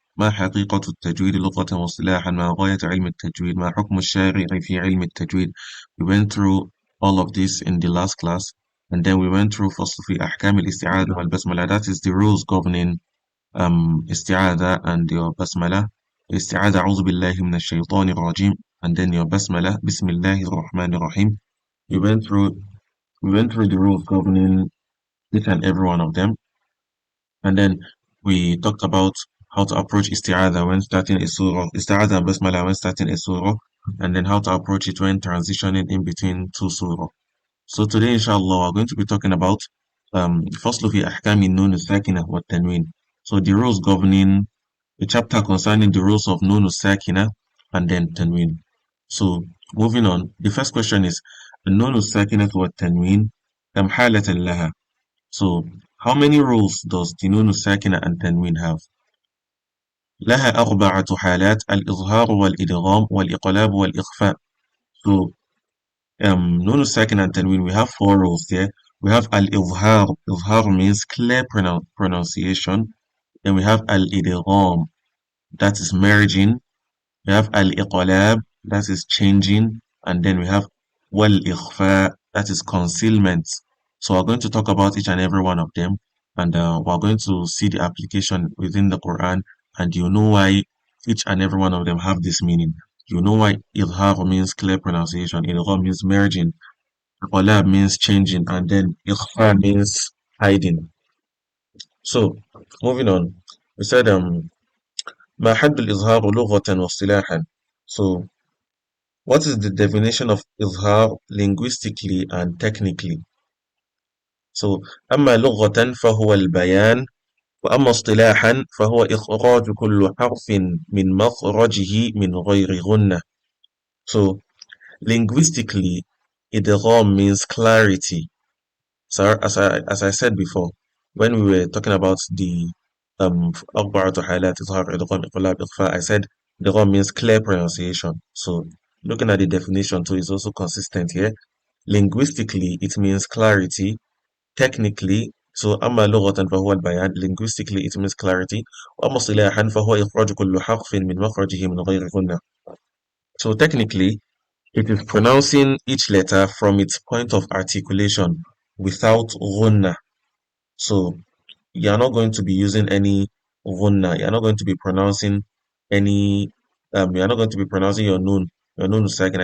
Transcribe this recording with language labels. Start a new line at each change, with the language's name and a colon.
Arabic: ما حقيقة التجويد لغة واصطلاحا ما غاية علم التجويد ما حكم الشارع في علم التجويد.
English: We went through all of this in the last class, and then we went through
Arabic: فصل في أحكام الاستعاذة والبسملة.
English: That is the rules governing استعاذة and your basmala.
Arabic: استعاذة أعوذ بالله من الشيطان الرجيم,
English: and then your basmala
Arabic: بسم الله الرحمن الرحيم.
English: We went through the rules governing each and every one of them, and then we talked about how to approach isti'adha when starting a surah, isti'adha and basmala when starting a surah, and then how to approach it when transitioning in between two surah. So today, inshallah, we're going to be talking about
Arabic: فصل في أحكام النون الساكنة والتنوين.
English: So the rules governing a chapter concerning the rules of Nun Sakina and then Tanween. So moving on, the first question is
Arabic: النون الساكنة والتنوين كم حالة لها?
English: So how many rules does the Nun Sakina and Tanween have?
Arabic: لها أربعة حالات الإظهار والإدغام والإقلاب والإخفاء.
English: So Nun Sakina and Tanween, we have four rules there. We have Al-Izhar. Izhar means clear pronunciation. Then we have Al-Idgham, that is merging. We have al-iqlab, that is changing, and then we have wal-ikhfa, that is concealment. So we're going to talk about each and every one of them, and we're going to see the application within the Quran, and you know why each and every one of them have this meaning. You know why idhar means clear pronunciation, idgham means merging, iqlab means changing, and then ikhfa means hiding. So moving on, we said
Arabic: ما حد الإظهار لغة واصطلاحا.
English: So what is the definition of إظهار linguistically and technically?
Arabic: So أما لغة فهو البيان وأما اصطلاحا فهو إخراج كل حرف من مخرجه من غير غنة.
English: So linguistically إدغام means clarity. So as I said before, when we were talking about the
Arabic: أربعة حالات إظهار إدغام إقلاب إخفاء,
English: I said إدغام means clear pronunciation. So looking at the definition too is also consistent here. Linguistically, it means clarity. Technically, so
Arabic: أما لغة فهو البيان.
English: Linguistically, it means clarity.
Arabic: وأما اصطلاحا فهو إخراج كل حرف من مخرجه من غير غنة.
English: So technically, it is pronouncing each letter from its point of articulation without ghunna. So you're not going to be using any ghunna. You're not going to be pronouncing any you're not going to be pronouncing your nun sakina.